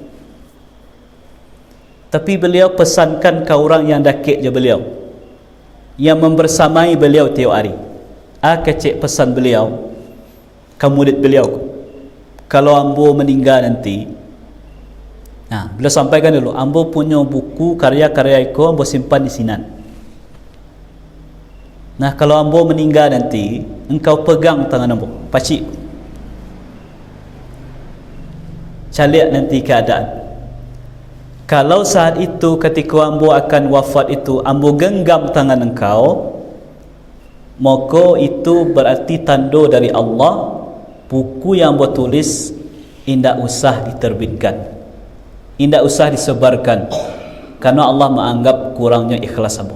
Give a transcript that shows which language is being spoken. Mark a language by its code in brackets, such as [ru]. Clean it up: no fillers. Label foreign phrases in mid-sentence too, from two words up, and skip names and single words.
[id] Tapi beliau pesankan ke orang yang dekat je beliau, yang membersamai beliau tiap hari. Kecik pesan beliau ke murid beliau, kalau ambo meninggal nanti, beliau sampaikan dulu, ambo punya buku karya-karya itu ambo simpan di sinan. [min] Kalau ambo meninggal nanti, engkau pegang tangan ambo, pacik, caliak nanti keadaan. [id] Kalau saat itu ketika ambo akan wafat itu, ambo genggam tangan engkau, maka itu berarti tanda dari Allah, buku yang ambo tulis indak usah diterbitkan, indak usah disebarkan, karena Allah menganggap kurangnya ikhlas ambo.